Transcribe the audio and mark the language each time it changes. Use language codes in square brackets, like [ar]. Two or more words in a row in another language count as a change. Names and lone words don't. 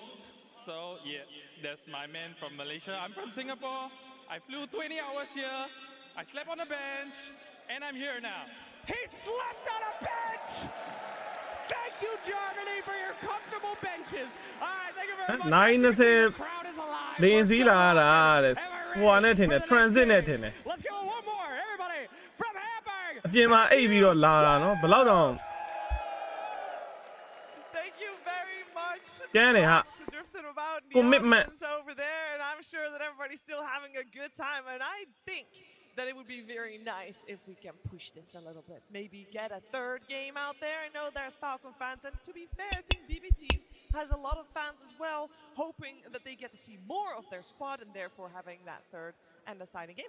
[en] So yeah, that's my man from Malaysia. I'm from Singapore. I flew 20 hours here. I slept on a bench, and I'm here now. He slept on a bench! Thank you, Germany, for your comfortable benches. All right, thank you very much. 90 crowd is alive. [my] လင်းစည်းလာတာတဲ့ဟွာနဲ့ထင်တယ် transit နဲ့ထင်တယ် [en] Let's go one more. Everybody from Hamburg. [my] အပြင်မှာအိပ်ပြီးတော့လာတာနော်ဘယ်လောက်တောင် [en] Thank you very much. [my] ကျန်းတယ်ဟာ [en] Drifting about the Commitment. audience over there, and I'm sure that everybody's still having a good time. And I think that it would be very nice if we can push this a little bit. Maybe get a third game out there. I know there's Falcon fans, and to be fair, I think BB team has a lot of fans as well, hoping that they get to see more of their squad and therefore having that third and deciding game.